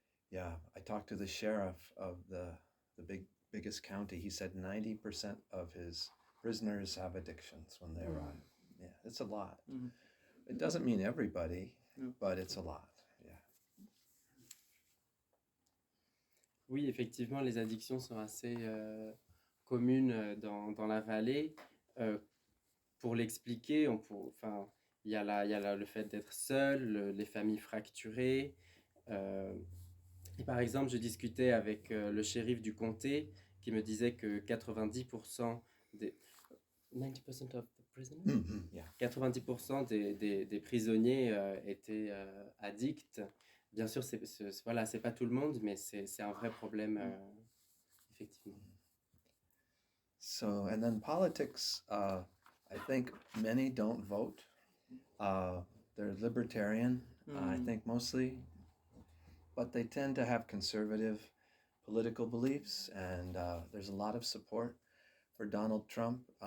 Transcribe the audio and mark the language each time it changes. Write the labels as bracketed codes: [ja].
[en] Yeah, I talked to the sheriff of the biggest county. He said 90% of his prisoners have addictions when they arrive. Yeah, it's a lot. Mhm. It doesn't mean everybody, No. but it's a lot. Yeah. [fr] Oui, effectivement, les addictions sont assez communes dans la vallée. Pour l'expliquer, il y a le fait d'être seul, les familles fracturées. Et par exemple, je discutais avec le shérif du comté qui me disait que 90% des [en] 90% of the prisoners? Yeah. [fr] 90% des prisonniers étaient addicts. Bien sûr, c'est pas tout le monde, mais c'est un vrai problème, effectivement. [en] So, and then politics, I think many don't vote. They're libertarian, I think mostly, but they tend to have conservative political beliefs, and there's a lot of support for Donald Trump.